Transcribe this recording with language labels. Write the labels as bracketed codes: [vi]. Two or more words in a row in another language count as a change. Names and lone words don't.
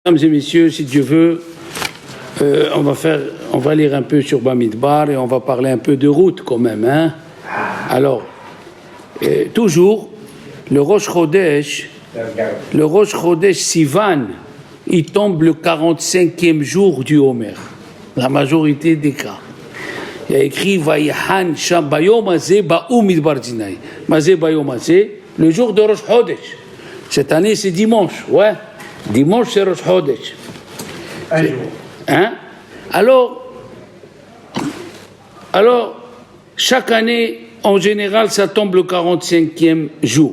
[fr] Mesdames et messieurs, si Dieu veut, on va lire un peu sur Bamidbar et on va parler un peu de route quand même. Hein? Alors, toujours, le [he] ראש חודש [fr] Sivan, il tombe le 45e jour du Homer, la majorité des cas. Il y a écrit [he] ויחן שם ביום הזה באו מדבר סיני. מה זה ביום הזה, [fr] le jour de [he] ראש חודש. [fr] Cette année, c'est dimanche, ouais. Dimanche, c'est [he] ראש חודש. [fr] Un jour. Hein? Alors, chaque année, en général, ça tombe le 45e jour.